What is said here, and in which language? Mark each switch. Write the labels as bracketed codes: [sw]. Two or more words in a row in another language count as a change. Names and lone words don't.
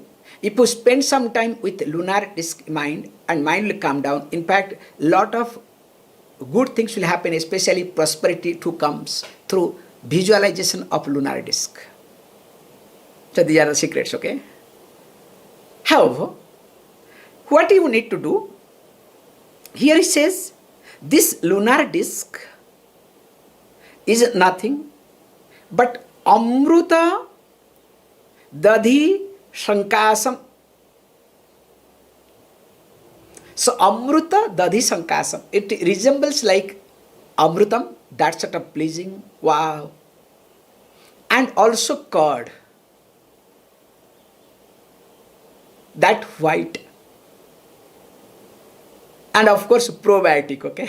[en] If you spend some time with lunar disk mind, and mind will calm down, in fact, lot of good things will happen, especially prosperity too comes through visualization of lunar disk. So these are the secrets, okay? However, what you need to do, here he says, this lunar disk is nothing but [sa] अमृत दधि शङ्खसम्. So अमृत दधि शङ्खसम्, [en] it resembles like amrutam, that sort of pleasing, wow. And also curd, that white. And of course probiotic, okay?